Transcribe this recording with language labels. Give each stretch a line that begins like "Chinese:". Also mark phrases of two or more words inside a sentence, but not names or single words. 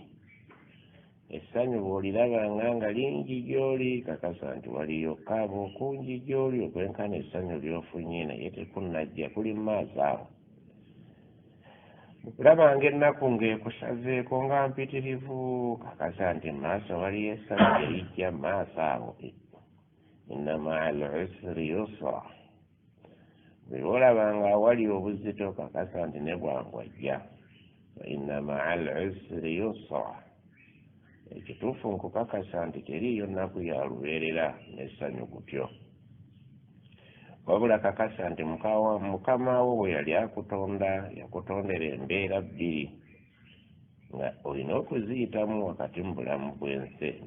Ganda: Essanyu bw'olirabanga nga lingi gy'oli, kakasa nti waliyo kaabo okungi gy'oli okwenkana essanyu ly'ofunye naye tekunnajja kuli mu maaso awo. Bw'olabanga ennaku ng'ekusazeeko nga mpitirivu, kakasa nti mu maaso waliyo essanyu erijja mu maaso awo.
Arabic: إن مع العسر يسرا.
Ganda: Bwe olabanga awali obuzito, kakasa nti ne bwangu ajja.
Arabic: إن مع العسر يسرا.
Ganda: Ekituufu nkukakasa nti teriiyo nnaku ya lubeerera n'essanyu gutyo. Wabula kakasa nti mukama wo bwe yali akutonda yakutondera embeera bbiri nga olina okuziyitamu wakati mu bulamu bw'ensi eno.